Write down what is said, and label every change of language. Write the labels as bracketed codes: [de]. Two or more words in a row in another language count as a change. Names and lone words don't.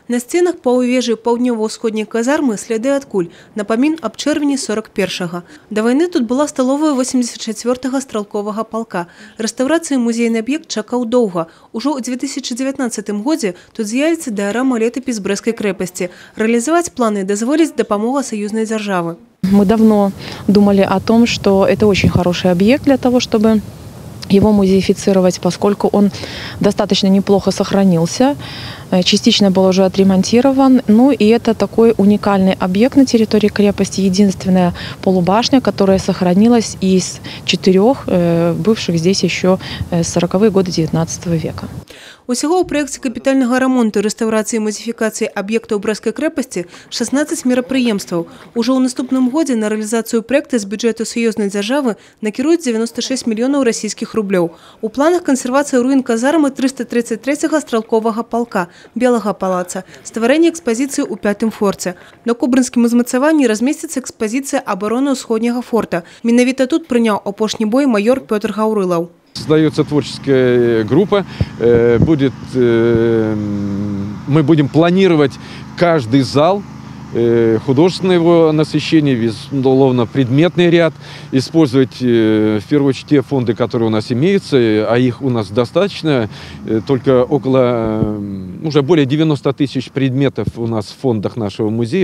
[be] На сценах па ўвежы паўднёва-ўсходняй казармы сляды ад куль, напамін аб чэрвені 41-га. Да вайны тут была сталовая 84-га стралковага палка. Рэстаўрацыі музейны аб'ект чакаў доўга. Ужо ў 2019 годзе тут з'явіцца дыарама летапіс Брэсцкай крэпасці. Рэалізаваць планы дазволіць дапамога саюзнай дзяржавы. [ru] Мы давно думали о том, что это очень хороший объект для того, чтобы его музеифицировать, поскольку он достаточно неплохо сохранился, частично был уже отремонтирован. Ну и это такой уникальный объект на территории крепости, единственная полубашня, которая сохранилась из 4 бывших здесь еще 40-е годы 19 века. [be] Усяго ў праекце капітальнага рамонту, рэстаўрацыі і музеіфікацыі аб'ектаў Брэсцкай крэпасці 16 мерапрыемстваў. Ужо ў наступным годзе на рэалізацыю праекта з бюджэту саюзнай дзяржавы накіруюць 96 мільёнаў расійскіх рублёў. У планах кансервацыі руін казармы 333-га стралковага палка, Белага палаца, стварэнне экспазіцыі ў 5-м форце. На Кобрынскім узмацаванні размесціцца экспазіцыя абароны ўсходняга форта. Менавіта тут прыняў апошні бой майор Пётр Гаўрылаў. [ru] Создается творческая группа, мы будем планировать каждый зал, художественное его насыщение, безусловно-предметный ряд, использовать в первую очередь те фонды, которые у нас имеются, а их у нас достаточно, только уже более 90 тысяч предметов у нас в фондах нашего музея.